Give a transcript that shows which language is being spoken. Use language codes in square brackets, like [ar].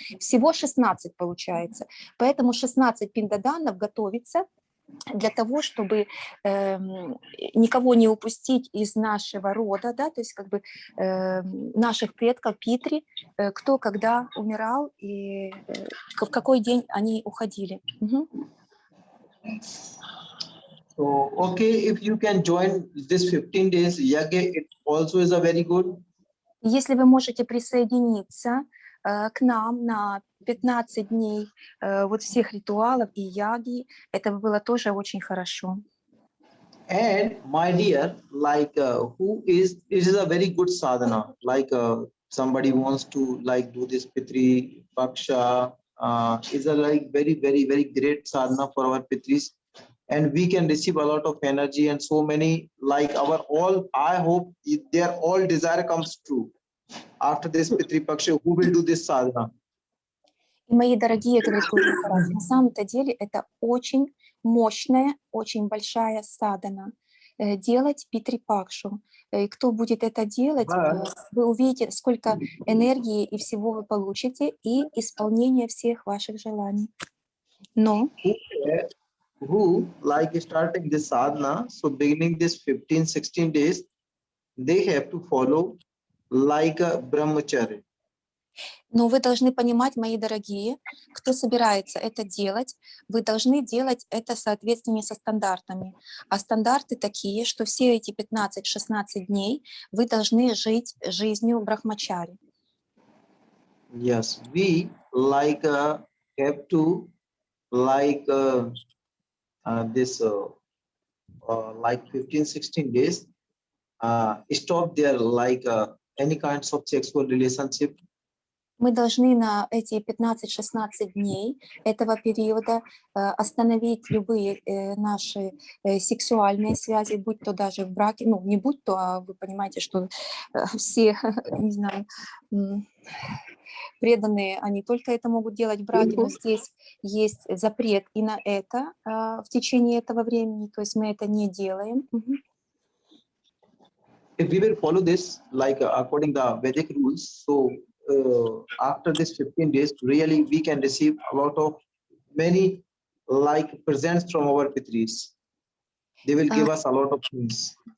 [ru] Всего 16 получается. Поэтому 16 пиндаданов готовится для того, чтобы никого не упустить из нашего рода, да, то есть как бы наших предков Питри, кто когда умирал и в какой день они уходили. Угу. [en] So, okay, if you can join this 15 days yagya, it also is a very good. [ru] Если вы можете присоединиться к нам на 15 дней вот всех ритуалов и яги, это было тоже очень хорошо. [en] And my dear, like it is a very good sadhana. Like somebody wants to like do this Pitri Paksha, is a like very, very, very great sadhana for our Pitris. And we can receive a lot of energy and so many like our all, I hope their all desire comes true. After this Pitri Paksha, who will do this sadhana? [ru] И, мои дорогие, говорит Гуру Махарадж, на самом-то деле это очень мощная, очень большая садхана. Делать Питри Пакшу. И кто будет это делать, вы увидите, сколько энергии и всего вы получите, и исполнение всех ваших желаний. Но [en] who like starting this sadhana, so beginning this 15-16 days, they have to follow like a brahmacharya. [ru] Но вы должны понимать, мои дорогие, кто собирается это делать, вы должны делать это в соответствии со стандартами. А стандарты такие, что все эти 15-16 дней вы должны жить жизнью брахмачари. [en] Yes, we like have to like this like 15-16 days stop their like any kinds of sexual relationship [ru] Мы должны на эти 15-16 дней этого периода остановить любые наши сексуальные связи, будь то даже в браке, ну не будь то, а вы понимаете, что все, не знаю, преданные, они только это могут делать в браке, но здесь есть запрет и на это в течение этого времени, то есть мы это не делаем. [en] If we will follow this, like according the Vedic rules, so after this 15 days, really we can receive a lot of many like presents from our Pitris. They will give us a lot of things.